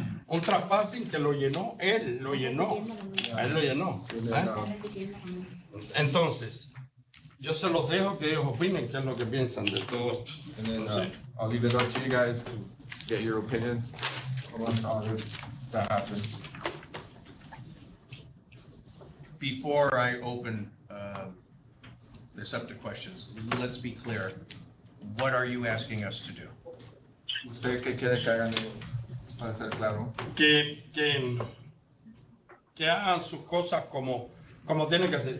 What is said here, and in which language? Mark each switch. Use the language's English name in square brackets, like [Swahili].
[Spanish] Un traspasing que lo llenó, él lo llenó. Él lo llenó. [English] And ¿eh? then, [Spanish] Entonces, yo se los dejo que ellos opinen qué es lo que piensan de todo esto. [English] and then I'll leave it up to you guys to get your opinions on all this that happened. Before I open this up to questions, let's be clear. What are you asking us to do? [Spanish] ¿Usted qué quiere que hagan ellos? Para ser claro. Que hagan sus cosas como tienen que hacer.